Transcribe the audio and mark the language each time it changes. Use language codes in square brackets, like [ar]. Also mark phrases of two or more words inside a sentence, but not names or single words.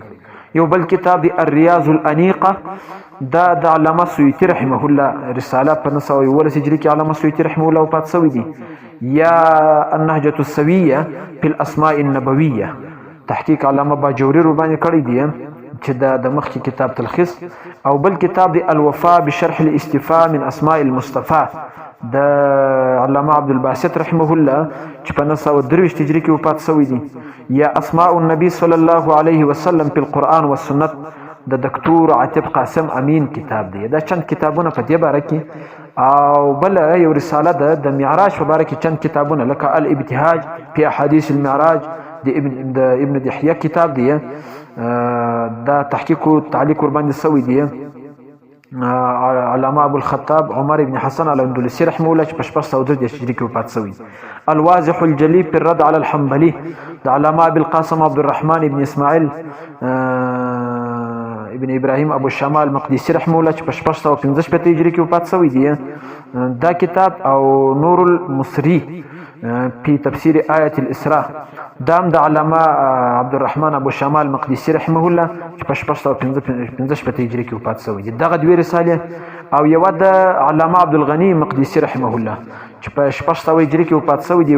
[ps] یو بل کتاب دی الریاض الانیقه، دا د علامه سیوطی [ar] رحمه الله [ps] رساله په 911 هجری کې علامه سیوطی [ar] رحمه الله [ps] وفات شوی دی. یا النهجه السویه فی الاسماء النبویه، تحقیق علامه باجوری ور باندې کړی دی چې د مخکې کتاب تلخیص. او بل کتاب دی الوفاء بشرح الاستفاء من اسماء المصطفى د علامه عبدالباسط [ar] رحمه الله [ps] چې په 923 هجری کې وفات شوی دی. یا اسماء النبي [ar] صلی الله علیه وسلم [ps] فی القرآن والسنت د دکتور عاطف قاسم امین کتاب دی. دا چند کتابونه په دې باره کې. او بل یو رساله ده د معراج په باره کې چند کتابونه لکه الابتهاج فی احادیث المعراج د ابن دحیه کتاب دی. دا تحقیق و تعلیق ور باندې شوی دی علامه ابو الخطاب عمر ابن حسن الاندلسي [ar] رحمه الله [ps] چې په 602 هجری کې وفات شوی. الواضح الجلی في الرد على الحنبلي د علامه ابو القاسم عبد الرحمن ابن اسماعیل ابن ابراهيم ابو الشمال مقدسي [ar] رحمه الله [ps] چې په 615 هجری کې وفات شوی دی. دا کتاب او نور المصری فی تفسیر آیت الاسراء دام د علامه عبدالرحمن ابو شمال مقدسي [ar] رحمه الله [ps] چې په 615 هجری کې وفات شوی دی. دغه دوه رساله او یو د علامه عبدالغنی مقدسي [ar] رحمه الله [ps] چې په 600 هجری کې وفات شوی دی.